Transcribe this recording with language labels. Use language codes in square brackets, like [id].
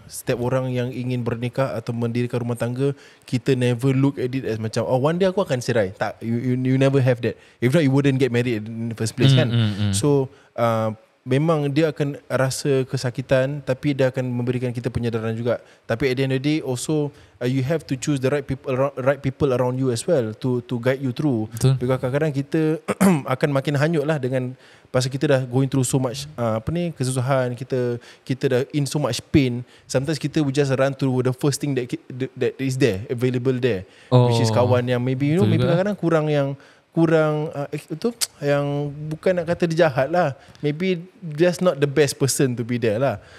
[ms] Setiap orang yang ingin bernikah atau mendirikan rumah tangga, kita [en] never look at it as [ms] macam, [en] one day [ms] aku akan cerai. Tak, [en] you never have that. If not, you wouldn't get married in the first place, [ms] kan. [en] So [ms] memang dia akan rasa kesakitan, tapi dia akan memberikan kita penyedaran juga. Tapi [en] at the end of the day also you have to choose the right people around you as well to guide you through. [ms] Betul. [en] Because [ms] kadang-kadang kita akan makin hanyut lah dengan pasal kita dah [en] going through so much [ms] kesusahan, kita dah [en] in so much pain. Sometimes [ms] kita [en] will just run through the first thing that is there, available there, which is [ms] kawan yang [en] maybe maybe [ms] kadang-kadang kurang itu yang bukan nak kata dia jahat lah, [en] maybe just not the best person to be there [ms] lah.